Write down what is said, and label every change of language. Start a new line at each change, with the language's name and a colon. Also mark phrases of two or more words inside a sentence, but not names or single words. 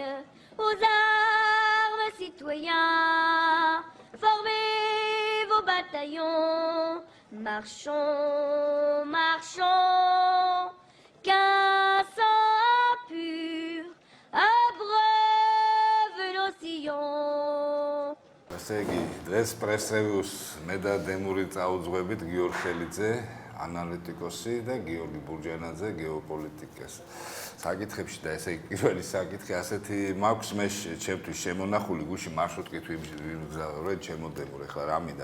French: Aux armes, citoyens, formez vos bataillons. Marchons, marchons, qu'un sang pur abreuve nos sillons.
Georgian: ესე იგი, დღეს პრესრევიუს მე და დემური წაუძღვებით გიორგ ხელიძე, ანალიტიკოსი და გიორგი ბურჯანაძე გეოპოლიტიკის საკითხებში და ესე იგი პირველი საკითხი ასეთი მაქვს მე ჩემთვის შემონახული გუში მარშრუტკით ვიმგზავრე ჩემო დემურ ეხლა რა მინდა